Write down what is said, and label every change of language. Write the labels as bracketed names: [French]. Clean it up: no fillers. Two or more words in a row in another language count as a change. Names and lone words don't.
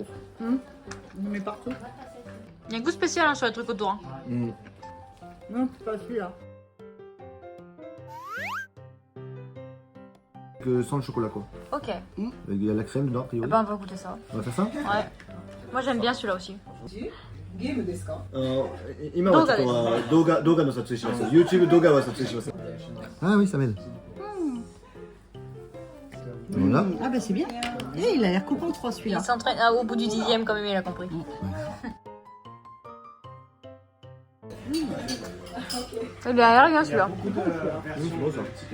[French] On met partout. Il y a un goût spécial hein, sur les trucs autour. Hein. Non, c'est pas celui-là. Que sans le chocolat quoi. Ok. Il y a la crème dedans, a Eh priori. ben, on va goûter ça. On va faire ça Ouais. Moi, j'aime bien celui-là aussi. [Japanese] ゲームですか？今はちょっと動画の撮影します。YouTube 動画は撮影します。 [French] Ah oui, ça m'aide. Voilà. Ah bah c'est bien. Eh, il a l'air coupant 3 Il celui-là. s'entraîne au bout du 10e quand même, il a compris. Il a rien celui-là. C'est bon ça.